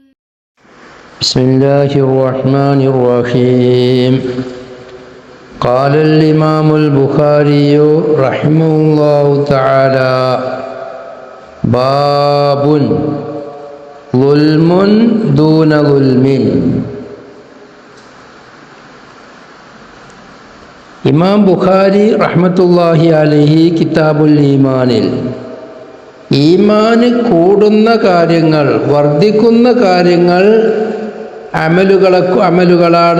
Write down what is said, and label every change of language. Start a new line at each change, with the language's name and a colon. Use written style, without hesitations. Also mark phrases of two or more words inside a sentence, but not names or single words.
Arabic: بسم الله الرحمن الرحيم قال الإمام البخاري رحمه الله تعالى باب ظلم دون ظلم.
Malayalam: ഇമാം ബുഖാരി
Arabic: رحمة الله عليه
Malayalam: കിതാബുൽ ഈമാനിൽ ഈമാന് കൂടുന്ന കാര്യങ്ങൾ, വർദ്ധിക്കുന്ന കാര്യങ്ങൾ അമലുകളാണ്.